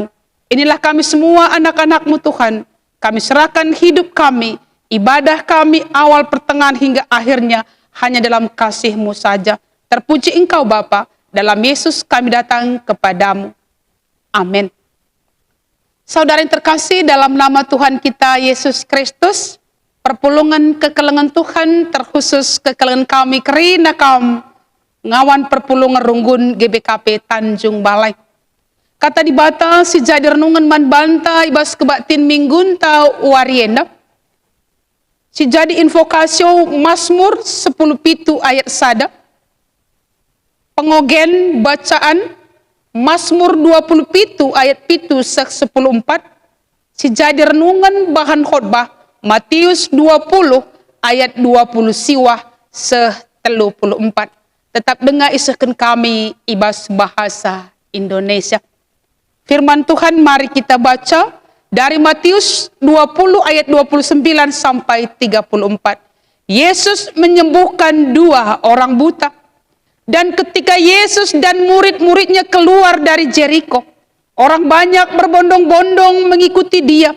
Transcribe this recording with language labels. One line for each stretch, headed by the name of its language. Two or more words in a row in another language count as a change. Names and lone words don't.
Indonesian: Inilah kami semua anak-anak-Mu Tuhan. Kami serahkan hidup kami, ibadah kami awal, pertengahan, hingga akhirnya hanya dalam kasih-Mu saja. Terpuji Engkau Bapa, dalam Yesus kami datang kepadamu.
Batak Karo: Amin.
Indonesian: Saudara yang terkasih, dalam nama Tuhan kita Yesus Kristus,
Batak Karo: perpulungan kekelengan Tuhan, terkhusus kekelengan kami kerina kaum ngawan perpulungan runggun GBKP Tanjung Balai. Kata di bata si jadi renungan man banta ibas kebatin minggun tau warienda. Si jadi invokasio Mazmur 10 pitu ayat sada. Pengogen bacaan Mazmur 20 pitu ayat pitu sek 10 4. Si jadi renungan bahan khotbah Matius 20 ayat 20 siwah se-34. Tetap dengar isahkan kami ibas bahasa Indonesia.
Indonesian: Firman Tuhan mari kita baca dari Matius 20 ayat 29 sampai 34. Yesus menyembuhkan 2 orang buta. Dan ketika Yesus dan murid-muridnya keluar dari Jeriko, orang banyak berbondong-bondong mengikuti dia.